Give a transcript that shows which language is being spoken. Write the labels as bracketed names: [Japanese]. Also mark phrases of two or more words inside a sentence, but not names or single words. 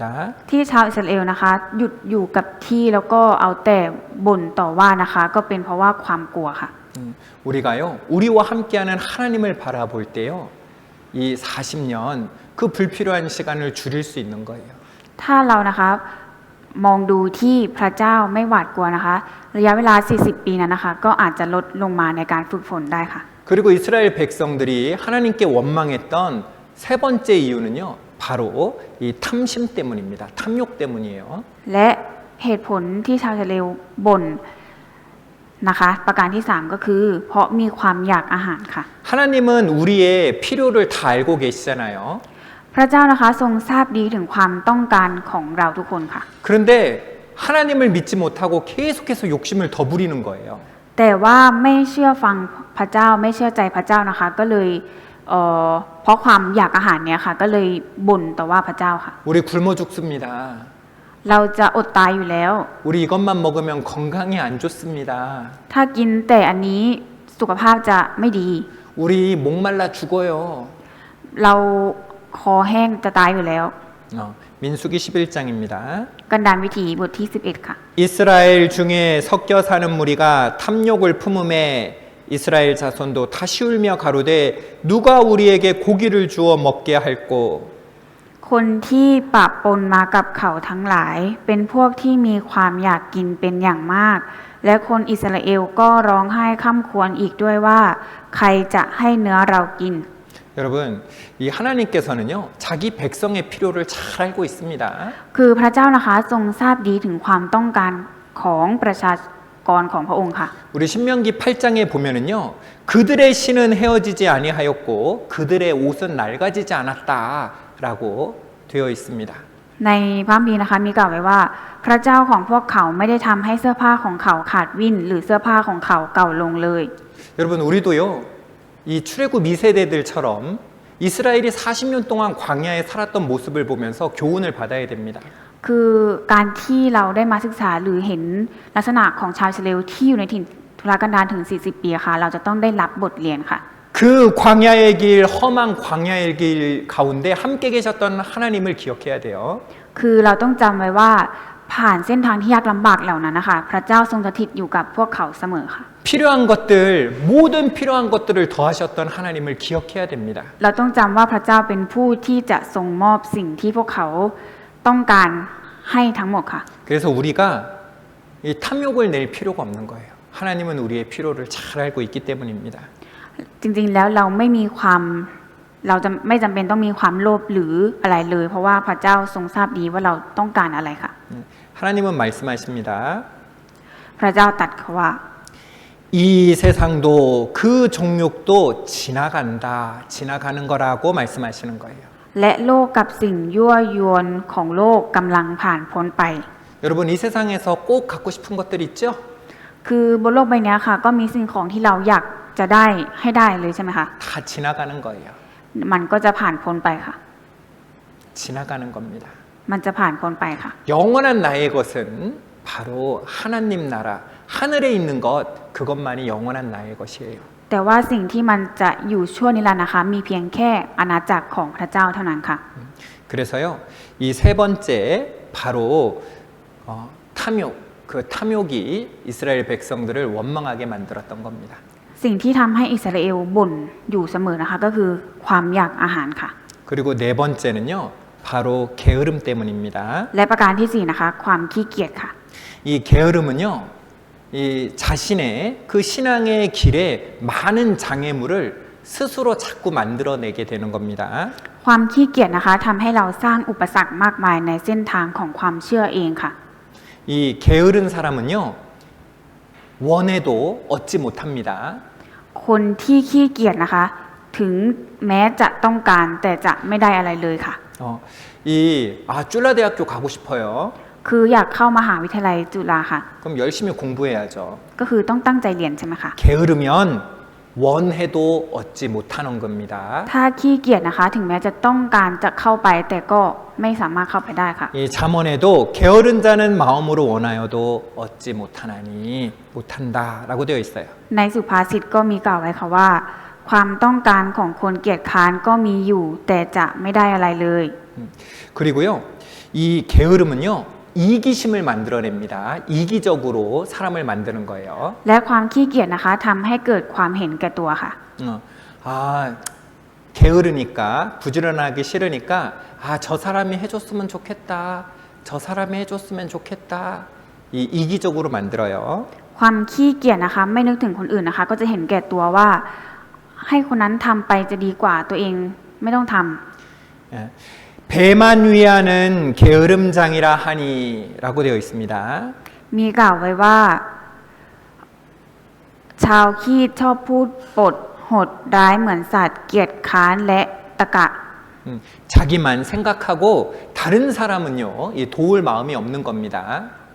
[Thai] ที่ชาวอิสราเอลนะคะหยุดอยู่กับที่แล้วก็เอาแต่บ่นต่อว่านะคะ ก็เป็นเพราะว่าความกลัวค่ะ [Korean] 우리가요 우리와 함께하는 하나님을 바라볼 때요 이 40년 그 불필요한 시간을 줄일 수 있는 거예요. [Thai] ถ้าเรานะคะมองดูที่พระเจ้าไม่หวาดกลัวนะคะ ระยะเวลา40 ปีนั้นนะคะ ก็อาจจะลดลงมาในการฝึกฝนได้ค่ะ [Korean] 그리고 이스라엘 백성들이 하나님께 원망했던 세 번째 이유는요 바로 이 탐심 때문입니다. 탐욕 때문이에요. [Thai] และเหตุผลที่ชาวอิสราเอลบ่นนะคะ ประการที่3ก็คือเพราะมีความอยากอาหารค่ะ [Korean] 하나님은 우리의 필요를 다 알고 계시잖아요. [Thai] พระเจ้านะคะทรงทราบดีถึงความต้องการของเราทุกคนค่ะ [Korean] 그런데 하나님을 믿지 못하고 계속해서 욕심을 더 부리는 거예요. [Thai] แต่ว่าไม่เชื่อฟังพระเจ้าไม่เชื่อใจพระเจ้านะคะ ก็เลยเพราะความอยากอาหารเนี่ยค่ะ ก็เลยบ่นต่อว่าพระเจ้าค่ะ [Korean] 우리 굶어 죽습니다. [Thai] เราจะอดตายอยู่แล้ว [Korean] 우리 이것만 먹으면 건강이 안 좋습니다. [Thai] ถ้ากินแต่อันนี้สุขภาพจะไม่ดี [Korean] 우리 목말라 죽어요. [Thai] เราคอแห้งจะตายอยู่แล้ว [Korean] 민수기 11장입니다. [Thai] กันดารวิถีบทที่ 11 ค่ะ [Korean] 이스라엘 중에 섞여 사는 무리가 탐욕을 품음에 이스라엘 자손도 다시 울며 가로되 누가 우리에게 고기를 주어 먹게 할꼬. [Thai] คนที่ปะปนมากับเขาทั้งหลายเป็นพวกที่มีความอยากกินเป็นอย่างมาก และคนอิสราเอลก็ร้องไห้ค่ำครวญอีกด้วยว่าใครจะให้เนื้อเรากิน [Korean] 여러분, 이 하나님께서는요, 자기 백성의 필요를 잘 알고 있습니다. [Thai] คือพระเจ้านะคะทรงทราบดีถึงความต้องการของประชากรของพระองค์ค่ะ [Korean] 우리 신명기 8장에 보면은요, 그들의 신은 헤어지지 아니하였고 그들의 옷은 낡아지지 않았다라고 되어 있습니다. [Thai] ในพระคัมภีร์นะคะมีกล่าวไว้ว่าพระเจ้าของพวกเขาไม่ได้ทำให้เสื้อผ้าของเขาขาดวิ่นหรือเสื้อผ้าของเขาเก่าลงเลย [Korean] 여러분, 우리도요, 이 출애굽 2세대들처럼 이스라엘이 40년 동안 광야에 살았던 모습을 보면서 교훈을 받아야 됩니다. [Thai] คือการที่เราได้มาศึกษาหรือเห็นลักษณะของชาวอิสราเอลที่อยู่ในถิ่นทุรกันดารถึง 40 ปีค่ะเราจะต้องได้รับบทเรียนค่ะ [Korean] 그 광야의 길, 험한 광야의 길 가운데 함께 계셨던 하나님을 기억해야 돼요. [Thai] คือเราต้องจำไว้ว่าผ่านเส้นทางที่ยากลำบากเหล่านั้นนะคะพระเจ้าทรงสถิตอยู่กับพวกเขาเสมอค่ะ [Korean] 필요한 것들, 모든 필요한 것들을 더하셨던 하나님을 기억해야 됩니다. [Thai] เราต้องจำว่าพระเจ้าเป็นผู้ที่จะทรงมอบสิ่งที่พวกเขาต้องการให้ทั้งหมดค่ะ [Korean] 그래서 우리가 이 탐욕을 낼 필요가 없는 거예요. 하나님은 우리의 필요를 잘 알고 있기 때문입니다. [Thai] จริงๆแล้วเราจะไม่จำเป็นต้องมีความโลภหรืออะไรเลย เพราะว่าพระเจ้าทรงทราบดีว่าเราต้องการอะไรค่ะ [Korean] 하나님은 말씀하십니다. [Thai] พระเจ้าตรัสเขาว่า [Korean] 이 세상도 그 종욕도 지나가는 거라고 말씀하시는 거예요. [Thai] และโลกกับสิ่งยั่วยวนของโลกกำลังผ่านพ้นไป [Korean] 여러분, 이 세상에서 꼭 갖고 싶은 것들 있죠? [Thai] คือบนโลกใบนี้ค่ะ ก็มีสิ่งของที่เราอยากจะได้ให้ได้เลยใช่ไหมคะ [Korean] 다 지나가는 거예요. [Thai] มันก็จะผ่านพ้นไปค่ะ [Korean] 지나가는 겁니다. [Thai] มันจะผ่านพ้นไปค่ะ [Korean] 영원한 나의 것은 바로 하나님 나라, 하늘에 있는 것, 그것만이 영원한 나의 것이에요. [Thai] แต่ว่าสิ่งที่มันจะอยู่ชั่วนิรันดร์นะคะ มีเพียงแค่อาณาจักรของพระเจ้าเท่านั้นค่ะ [Korean] 그래서요, 이 세 번째 바로 탐욕, 그 탐욕이 이스라엘 백성들을 원망하게 만들었던 겁니다. [Thai] สิ่งที่ทำให้อิสราเอลบ่นอยู่เสมอนะคะ ก็คือความอยากอาหารค่ะ [Korean] 그리고 네 번째는요, 바로 게으름 때문입니다. [Thai] และประการที่4นะคะ ความขี้เกียจค่ะ [Korean] 이 게으름은요, 이 자신의 그 신앙의 길에 많은 장애물을 스스로 자꾸 만들어내게 되는 겁니다. [Thai] ความขี้เกียจนะคะทำให้เราสร้างอุปสรรคมากมายในเส้นทางของความเชื่อเองค่ะ [Korean] 이 게으른 사람은요, 원해도 얻지 못합니다. [Thai] คนที่ขี้เกียจนะคะ ถึงแม้จะต้องการแต่จะไม่ได้อะไรเลยค่ะ [Korean] 쫄라대학교 가고 싶어요. [Thai] คืออยากเข้ามหาวิทยาลัยจุฬาค่ะ [Korean] 그럼 열심히 공부해야죠. [Thai] ก็คือต้องตั้งใจเรียนใช่ไหมคะ [Korean] 게으르면 원해도 얻지 못하는 겁니다. [Thai] ถ้าขี้เกียจนะคะ ถึงแม้จะต้องการจะเข้าไปแต่ก็ไม่สามารถเข้าไปได้ค่ะ [Korean] 이 잠언에도 게으른 자는 마음으로 원하여도 얻지 못한다라고 되어 있어요. [Thai] ในสุภาษิตก็มีกล่าวไว้ค่ะว่า ความต้องการของคนเกียจคร้านก็มีอยู่แต่จะไม่ได้อะไรเลย [Korean] 그리고요, 이 게으름은요, 이기심을 만들어냅니다. 이기적으로 사람을 만드는 거예요. [Thai] และความขี้เกียจนะคะทำให้เกิดความเห็นแก่ตัวค่ะ [Korean] 게으르니까, 부지런하기 싫으니까, 저 사람이 해줬으면 좋겠다. 저 사람이 해줬으면 좋겠다. 이기적으로 만들어요. [Thai] ความขี้เกียจนะคะไม่นึกถึงคนอื่นนะคะ ก็จะเห็นแก่ตัวว่าให้คนนั้นทำไปจะดีกว่าตัวเองไม่ต้องทำ [Korean] 배만 위하는 게으름장이라 하니라고 되어 있습니다. [Thai] มีกล่าวไว้ว่า ชาวขี้ชอบพูดปดโหดร้ายเหมือนสัตว์เกียจคร้านและตะกะ [Korean] 자기만 생각하고 다른 사람은요, 도울 마음이 없는 겁니다.